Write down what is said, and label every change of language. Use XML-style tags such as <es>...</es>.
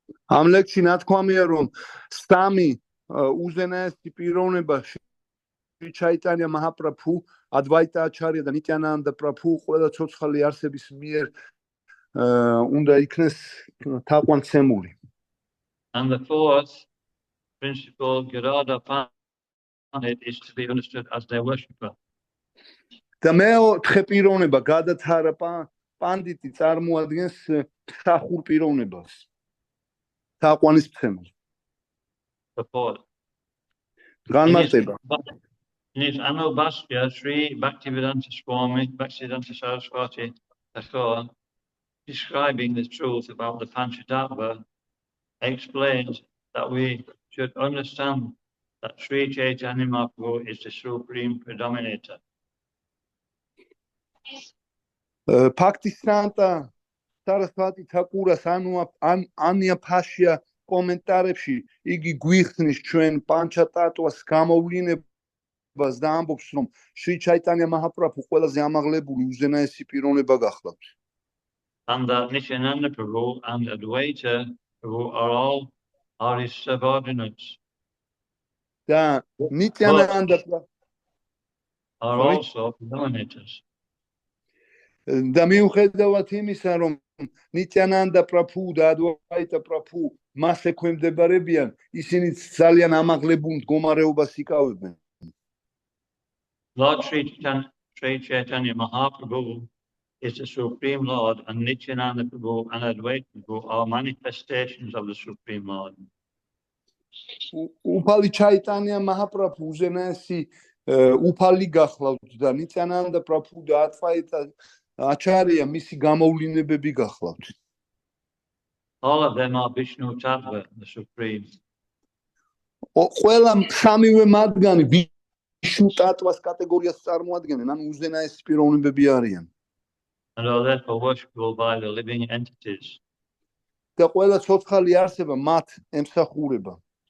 <ka>ამ ლექციაში ნათქვამია, რომ სამი უზენაესი პიროვნება Chaitanya Mahaprabhu, Advaita Acharya და Nityananda Prabhu ყველა ცოცხალი არსების მიერ უნდა იქნეს თაყვანცემული.</ka> <en>And the fourth principle, Gadadhar Pandit, is to be understood as their worshipper.</en> <ka>და მეოთხე პიროვნება, გადათარა პანდიტი წარმოადგენს მსახურ პიროვნებას. თაყვანისმცემელს.</ka> <en>The fourth.</en> <ka>განმარტება.</ka> <en>In his Anubhashya, Sri Bhaktivedanta Swami, Bhaktivedanta Saraswati Thakur, describing the truth about the Panchatattva, explains that we should understand that Sri Chaitanya Mahaprabhu is the supreme predominator.</en> <ka>Bhaktisiddhanta Saraswati Thakur's Anya Bhashya კომენტარებში იგი გვიხსნის ჩვენ პანჩატატვას გამოვლინებას და ამბობს, რომ შრი ჩაიტანია მაჰაპრაბჰუ ყველაზე ამაღლებული უზენაესი პიროვნება გახლავთ.</ka> <en>And that Nityananda Prabhu and Advaita Prabhu are his subordinates.</en> <ka>და Nityananda</ka> <en>are also predominators.</en> <ka>და მიუხედავად იმისა, რომ Nityananda Prabhu და Advaita Prabhu მას ექვემდებარებიან, ისინი ძალიან ამაღლებულ მდგომარეობას იკავებენ.</ka> <en>Lord Sri Chaitanya Mahaprabhu is the Supreme Lord, and Nityananda Prabhu and Advaita Prabhu are manifestations of the Supreme Lord.</en> <ka>უფალი ჩაიტანია მაჰაპრაბჰუ უზენაესი უფალი გახლავთ და Nityananda Prabhu და Advaita Acharya მისი გამოვლინებები გახლავთ.</ka> <en>All of them are Vishnu Tattva, the Supreme.</en> <ka>ყველა სამივე მათგანი Vishnu Tattvas კატეგორიას წარმოადგენენ, ანუ უზენაესი პიროვნებები არიან.</ka> <en>And are therefore worshipable by the living entities.</en> <ka>და ყველა ცოცხალი არსება მათ ემსახურება.</ka>